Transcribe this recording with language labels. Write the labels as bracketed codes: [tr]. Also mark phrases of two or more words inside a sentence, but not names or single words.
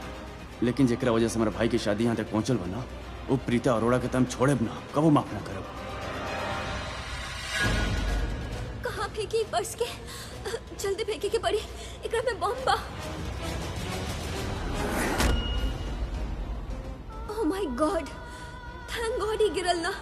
[bho] लेकिन जेकरा वजह से हमारे भाई की शादी यहाँ तक पहुंचल बना, वो प्रीता अरोड़ा के तम छोड़े ना, कबो माफ ना करब। कहाँ फेंकी बस के? जल्दी फेंकी के पड़ी, एकरा में बम बा। [en] Oh my God, thank God [bho] ही गिरल ना।